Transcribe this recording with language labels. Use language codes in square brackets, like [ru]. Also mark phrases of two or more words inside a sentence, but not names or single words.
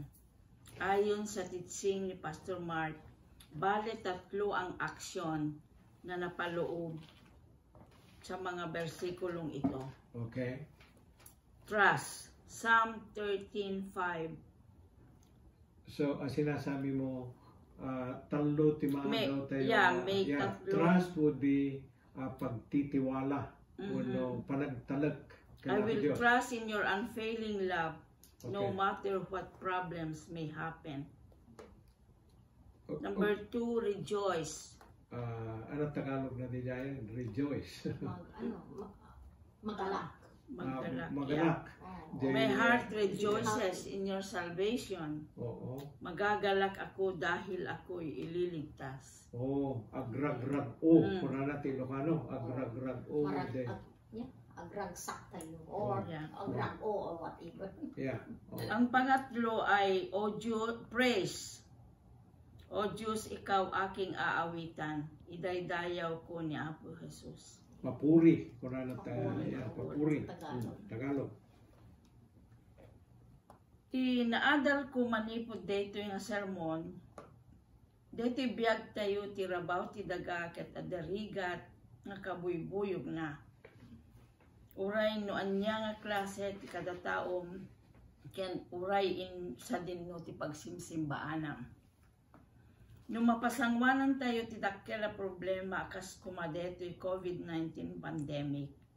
[tl] Ayon sa teaching ni Pastor Mark, bale 3 ang aksyon na napaloob sa mga bersikulong ito. [en] Okay. Trust, Psalm 13:5. [tl] So, ang sinasabi mo, talo timadaw tayo. May tatlo. [en] Trust would be pagtitiwala. [ilo] Wano, panagtalag. [en] I will trust in your unfailing love, Okay. no matter what problems may happen. Number 2, rejoice. [tl] Ano Tagalog na din yan? Rejoice. Magalak. Magalak. Oh. [en] My heart rejoices in your salvation. [tl] Oo. Magagalak ako dahil ako'y ililigtas. [ilo] Agragrag o. Kuna natin Ilocano. Agragrag o. Agragsak tayo or agrag o [en] or whatever. Yeah. [tl] Ang pangatlo ay O Diyos, praise. O Diyos, ikaw aking aawitan. [ilo] Idaydayaw ko ni Apo Jesus. [tl] Papuri. Kuna natin. Papuri. Tagalog. [ilo] Naadal ko manipod dito yung sermon. Dito biyag tayo tirabaw ti daga ket adarigat nga kabuybuyog na. Uray no anya nga klase ti kada taom ken uray in sa dinno ti pagsimsimbaanam. Nung mapasangwanan tayo ti dakkel problema kas kumadetoy [en] COVID-19 pandemic.